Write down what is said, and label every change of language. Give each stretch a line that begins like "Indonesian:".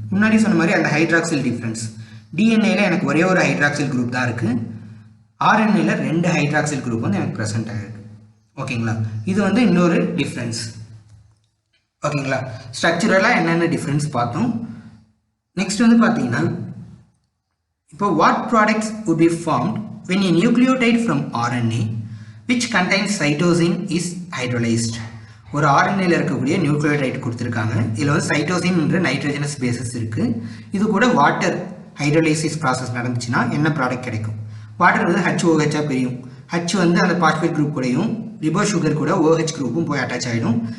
Tamil: முன்னாடி சொன்ன மாதிரி அந்த ஹைட்ராக்சில் டிஃப்ரென்ஸ், டிஎன்ஏல எனக்கு ஒரே ஒரு ஹைட்ராக்சில் குரூப் தான் இருக்குது, ஆர்என்ஏல 2 ஹைட்ராக்சில் குரூப் வந்து எனக்கு ப்ரெசென்ட் ஆகிருக்கு. ஓகேங்களா, இது வந்து இன்னொரு டிஃப்ரென்ஸ். ஓகேங்களா, ஸ்ட்ரக்சரலாக என்னென்ன டிஃப்ரென்ஸ் பார்த்தோம்.
English: next
Tamil: வந்து பார்த்தீங்கன்னா, இப்போ
English: What products would be formed when a nucleotide from RNA which contains cytosine is hydrolyzed.
Tamil: ஒரு ஆர்என்ஏல இருக்கக்கூடிய நியூக்ளியோடைட் கொடுத்துருக்காங்க. இதில் வந்து சைட்டோசின்ன்ற நைட்ரஜனஸ் பேசஸ் இருக்குது. இது கூட வாட்டர் ஹைட்ரோலைசிஸ் ப்ராசஸ் நடந்துச்சுன்னா என்ன ப்ராடக்ட் கிடைக்கும்? வாட்டர் வந்து HOH பிரியும். H வந்து அந்த பாஸ்பேட் குரூப் கூடயும் ரிபோ சுகர் கூட OH குரூப்பும் போய் அட்டாச் ஆகிடும்.